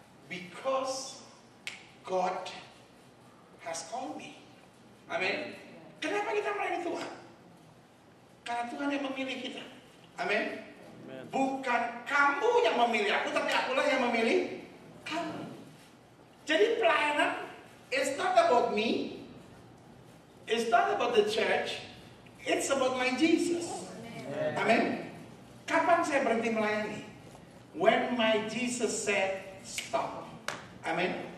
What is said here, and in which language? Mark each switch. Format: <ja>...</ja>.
<en>Because God has called me.</en> <id>Amin. Kenapa kita melayani Tuhan? Karena Tuhan yang memilih kita. Amin. Bukan kamu yang memilih aku, tapi akulah yang memilih kamu. Jadi pelayanan</id> <en>it's not about me, it's not about the church, it's about my Jesus.</en> <id>Amin. Kapan saya berhenti melayani?</id> <en>When my Jesus said stop.</en> <id>Amin.</id>